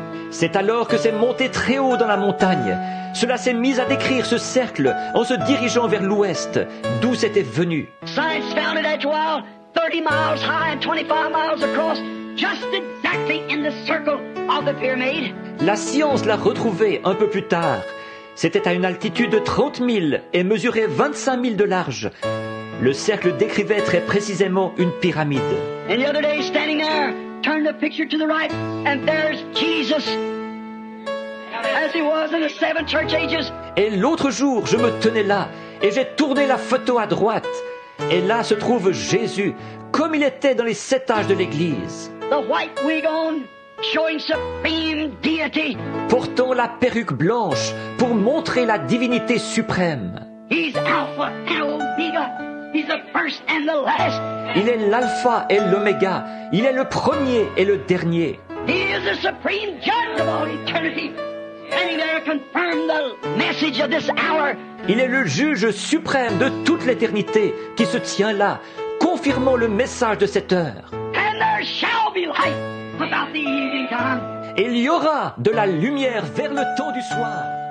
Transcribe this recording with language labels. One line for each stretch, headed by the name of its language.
French: C'est alors que c'est monté très haut dans la montagne. Cela s'est mis à décrire ce cercle en se dirigeant vers l'ouest, d'où c'était venu.
English: Science found it after a while, 30 miles high and 25 miles across, just exactly in the circle of the pyramid.
French: La science l'a retrouvé un peu plus tard. C'était à une altitude de 30 000 et mesurait 25 000 de large. Le cercle décrivait très précisément une pyramide.
English: And the other day, standing there, turn the picture to the right, and there's Jesus, as he was in the 7 church ages.
French: Et l'autre jour, je me tenais là, et j'ai tourné la photo à droite. Et là se trouve Jésus, comme il était dans les 7 âges de l'Église.
English: The white wig on, showing supreme deity.
French: Portant la perruque blanche pour montrer la divinité suprême.
English: He's Alpha and Omega. He's the first and the last.
French: Il est l'alpha et l'oméga. Il est le premier et le dernier.
English: He is the supreme judge of all eternity. Standing there to confirm the message of this hour.
French: Il est le juge suprême de toute l'éternité qui se tient là, confirmant le message de cette heure.
English: And there shall be light about the evening time.
French: Et il y aura de la lumière vers le temps du soir.